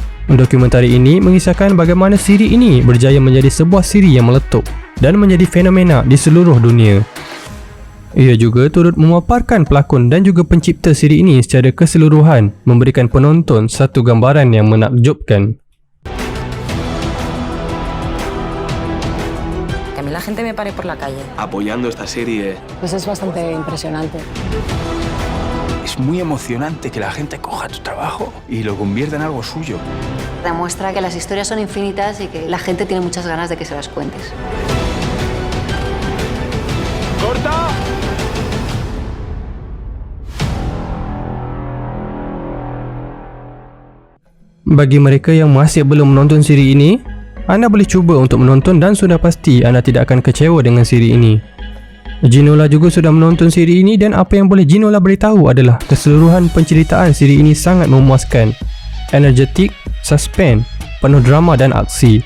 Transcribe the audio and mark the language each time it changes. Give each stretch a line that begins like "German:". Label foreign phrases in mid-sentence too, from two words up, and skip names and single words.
Malay: Dokumentari ini mengisahkan bagaimana siri ini berjaya menjadi sebuah siri yang meletup dan menjadi fenomena di seluruh dunia. Ia juga turut memaparkan pelakon dan juga pencipta siri ini secara keseluruhan, memberikan penonton satu gambaran yang menakjubkan.
Spanish: Que a mí la gente me pare por la calle. Apoyando esta serie. Pues es bastante impresionante. Es muy emocionante que la gente coja tu trabajo y lo convierta en algo suyo. Demuestra que las historias son infinitas y que la gente tiene muchas ganas de que se las cuentes. ¡Corta!
Malay: Bagi mereka yang masih belum menonton siri ini, anda boleh cuba untuk menonton dan sudah pasti anda tidak akan kecewa dengan siri ini. Ginola juga sudah menonton siri ini dan apa yang boleh Ginola beritahu adalah keseluruhan penceritaan siri ini sangat memuaskan, energetik, suspens, penuh drama dan aksi.